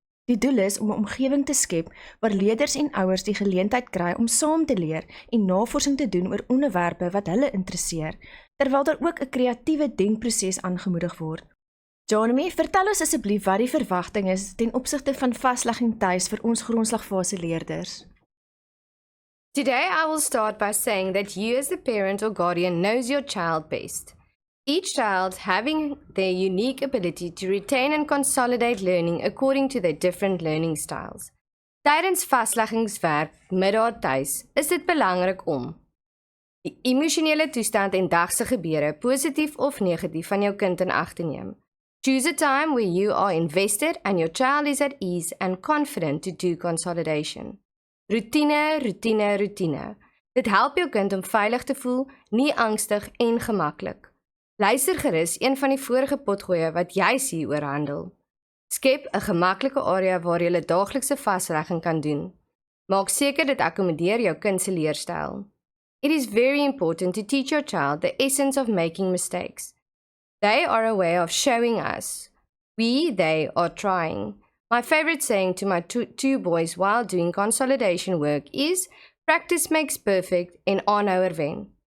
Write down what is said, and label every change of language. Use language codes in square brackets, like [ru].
[af] Die doel is om 'n omgewing te skep waar leerders en ouers die geleentheid kry om saam te leer en navorsing te doen oor onderwerpe wat hulle interesseer, terwyl daar ook 'n kreatiewe denkproses aangemoedig word. Janemy, vertel ons asseblief wat die verwagting is ten opsigte van vaslegging tuis vir ons grondslagfase leerders. [en] Today I will start by saying that you as the parent or guardian knows your child best. Each child having their unique ability to retain and consolidate learning according to their different learning styles. [af] Tydens vasleggingswerk middag tuis is dit belangrik om die emosionele toestand en dagse gebeure, positief of negatief, van jou kind in ag te neem. [en] Choose a time where you are invested and your child is at ease and confident to do consolidation. Routine, routine, routine. [af] Dit help jou kind om veilig te voel, nie angstig en gemaklik. Luister gerus een van die vorige potgoeie wat jy hieroor handel. Skep 'n gemaklike area waar jy 'n daaglikse vaslegging kan doen. Maak seker dit akkommodeer jou kind se leerstyl. [en] It is very important to teach your child the essence of making mistakes. They are a way of showing us. They are trying. My favorite saying to my two boys while doing consolidation work is, practice makes perfect [af] en aanhouer wen.